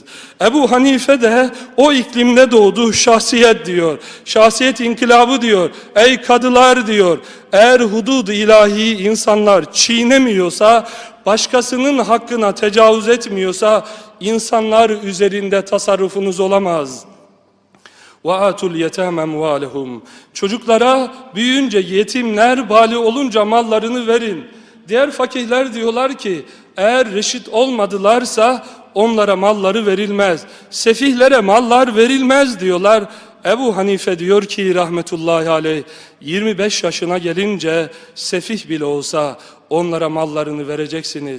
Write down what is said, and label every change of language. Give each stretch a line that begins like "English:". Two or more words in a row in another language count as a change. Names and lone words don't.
Turkish: Ebu Hanife de o iklimde doğdu, şahsiyet diyor. Şahsiyet inkılabı diyor. Ey kadılar diyor. Eğer hudud ilahi insanlar çiğnemiyorsa, başkasının hakkına tecavüz etmiyorsa insanlar üzerinde tasarrufunuz olamaz.
Arabic: وَاَتُوا الْيَتَامَ اَمْوَالِهُمْ.
Turkish: Çocuklara büyüyünce yetimler bali olunca mallarını verin. Diğer fakihler diyorlar ki eğer reşit olmadılarsa onlara malları verilmez. Sefihlere mallar verilmez diyorlar. Ebu Hanife diyor ki
Arabic: رحمة الله عليه
Turkish: 25 yaşına gelince sefih bile olsa onlara mallarını vereceksiniz.